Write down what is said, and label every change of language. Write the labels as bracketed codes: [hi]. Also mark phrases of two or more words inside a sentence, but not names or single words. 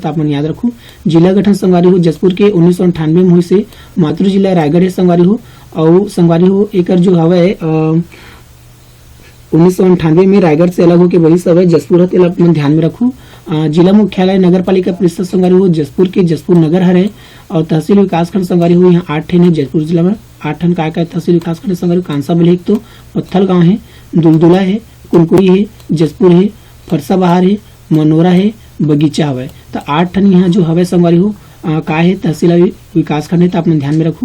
[hne] तो आप मन याद रखो। जिला गठन संगवारी हो जसपुर के 1998 में हुई से मातृ जिला रायगढ़ है संगवारी हो। और संगवारी हो एकर जो हवा 1998 में रायगढ़ से अलग होकर वही सब है जसपुर है, आप मन ध्यान में रखो। जिला मुख्यालय नगर पालिका परिषद संगवारी हो जसपुर के जसपुर नगर हरे। और तहसील विकास खंड संगवारी हो यहाँ 8 ठन है जसपुर जिला में। 8 ठन का तहसील विकास खंड संगवारी कांसाबल है, एक तो पत्थल गाँव है, दुलदुला है, कुनकुरी है, जसपुर है, फरसा बहार है, मनोरा है, बगीचा हवे। तो 8 ठन यहाँ जो हवे संगवारी हो का है तहसील विकास खंड है, तो आप मन ध्यान में रखू।